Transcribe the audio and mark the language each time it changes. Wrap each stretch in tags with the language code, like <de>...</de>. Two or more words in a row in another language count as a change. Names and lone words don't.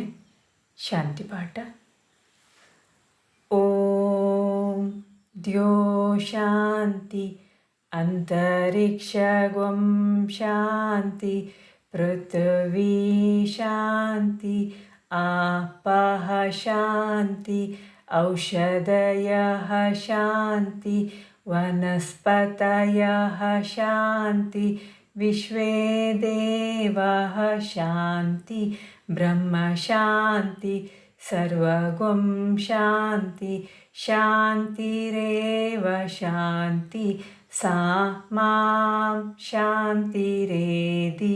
<sa>ಶಾಂತಿ ಪಾಠ. ಓಂ ದ್ಯೋ ಶಾಂತಿ ಅಂತರಿಕ್ಷಂ ಶಾಂತಿ ಪೃಥ್ವೀ ಶಾಂತಿ ಆಪಃ ಶಾಂತಿ ಔಷಧಯಃ ಶಾಂತಿ ವನಸ್ಪತಯಃ ಶಾಂತಿ ವಿಶ್ವೇ ದೇವಾಃ ಶಾಂತಿ ಬ್ರಹ್ಮ ಶಾಂತಿ ಸರ್ವಗಂ ಶಾಂತಿ ಶಾಂತಿರೇವ ಶಾಂತಿ ಸಾ ಮಾಂ ಶಾಂತಿರೇಧಿ.</sa>